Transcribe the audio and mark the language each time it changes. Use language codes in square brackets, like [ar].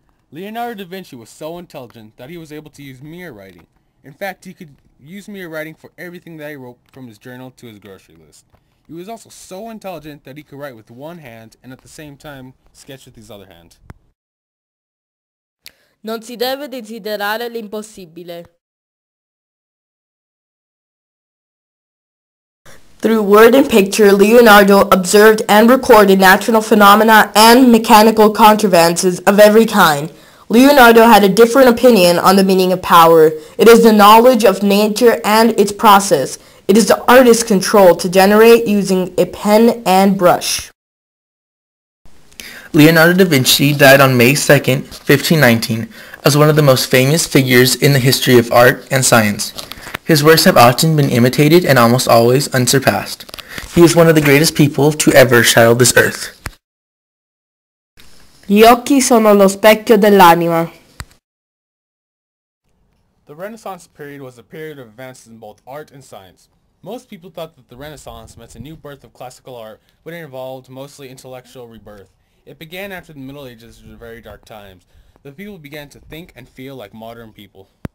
[en] Leonardo da Vinci was so intelligent that he was able to use mirror writing. In fact, he could use mirror writing for everything that he wrote, from his journal to his grocery list. He was also so intelligent that he could write with one hand and at the same time sketch with his other hand. [it] Non si deve desiderare l'impossibile. [en] Through word and picture, Leonardo observed and recorded natural phenomena and mechanical contrivances of every kind. Leonardo had a different opinion on the meaning of power. It is the knowledge of nature and its process. It is the artist's control to generate using a pen and brush. Leonardo da Vinci died on May 2, 1519, as one of the most famous figures in the history of art and science. His works have often been imitated and almost always unsurpassed. He is one of the greatest people to ever shadow this earth. [it] Gli occhi sono lo specchio dell'anima. [en] The Renaissance period was a period of advances in both art and science. Most people thought that the Renaissance meant a new birth of classical art, but it involved mostly intellectual rebirth. It began after the Middle Ages, which were very dark times. The people began to think and feel like modern people.